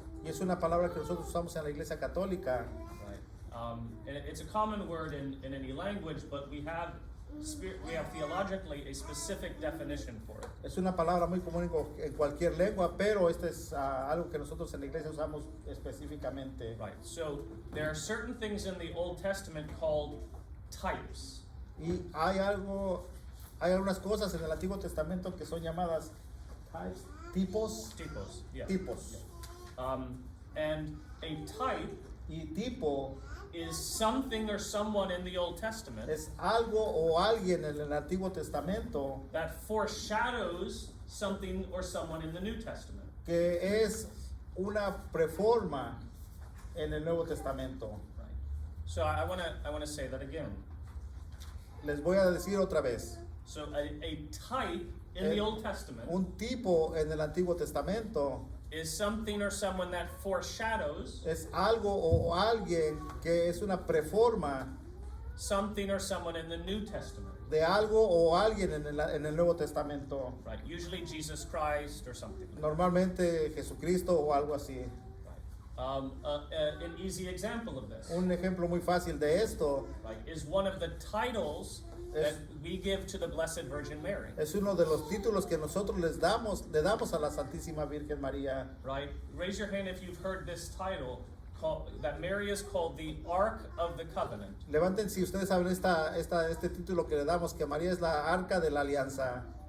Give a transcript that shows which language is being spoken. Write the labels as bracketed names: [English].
[Spanish] Y es una palabra que nosotros usamos en la Iglesia Católica. [English] And it's a common word in any language, but we have theologically a specific definition for it. [Spanish] Es una palabra muy común en cualquier lengua, pero este es algo que nosotros en la iglesia usamos específicamente. [English] Right. So there are certain things in the Old Testament called types. [Spanish] Y hay algunas cosas en el Antiguo Testamento que son llamadas [English] types, [Spanish] tipos. [English] Typos. Yeah. [Spanish] Tipos. [English] And a type [Spanish] Y tipo [English] is something or someone in the Old Testament [Spanish] es algo o alguien en el Antiguo Testamento [English] that foreshadows something or someone in the New Testament. [Spanish] que es una preforma en el Nuevo Testamento. [English] Right. So I wanna say that again. [Spanish] Les voy a decir otra vez. [English] So a type in the Old Testament [Spanish] Un tipo en el Antiguo Testamento [English] is something or someone that foreshadows [Spanish] es algo o alguien que es una preforma [English] something or someone in the New Testament. [Spanish] de algo o alguien en el Nuevo Testamento. [English] Right. Usually Jesus Christ or something. [Spanish] Normalmente Jesucristo o algo así. [English] An easy example of this, [Spanish] Un ejemplo muy fácil de esto [English] right, is one of the titles that we give to the Blessed Virgin Mary. [Spanish] es uno de los títulos que nosotros le damos a la Santísima Virgen María. [English] Right? Raise your hand if you've heard this title, that Mary is called the Ark of the Covenant. [Spanish] Levanten si ustedes saben este título que le damos, que María es la Arca de la Alianza,